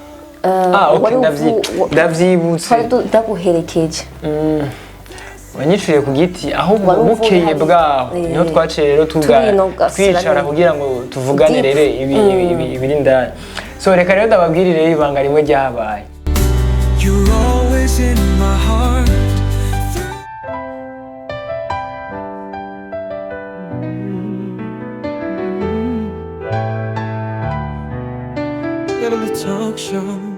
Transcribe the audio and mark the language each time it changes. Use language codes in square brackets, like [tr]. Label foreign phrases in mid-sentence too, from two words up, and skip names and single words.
[rn] ndavyibutse ndaguherekeje wanyishuye ku giti ahubwo bukeye bwaho niho twaciye rero twicara kugira ngo tuvugane rero ibiri ndani so reka rero ndababwirire ibanga rimwe ryabaye. [en] You're always in my heart. Get on the talk show.